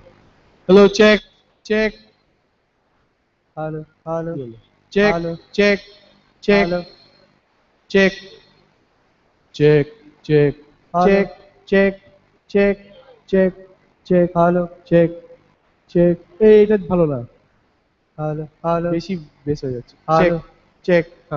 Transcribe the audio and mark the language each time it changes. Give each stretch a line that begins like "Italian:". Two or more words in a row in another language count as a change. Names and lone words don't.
English: Hello, check, check, hello, hello, check, hello, check, check, hello, check, check, check, hello, check, check, check, check, check, hello, check, check.
Bangla: এই এটা ভালো না,
English: hello, hello,
Bangla: বেশি বেশ হয়ে যাচ্ছে। চেক,
English: hello,
Bangla: চেক, হ্যাঁ।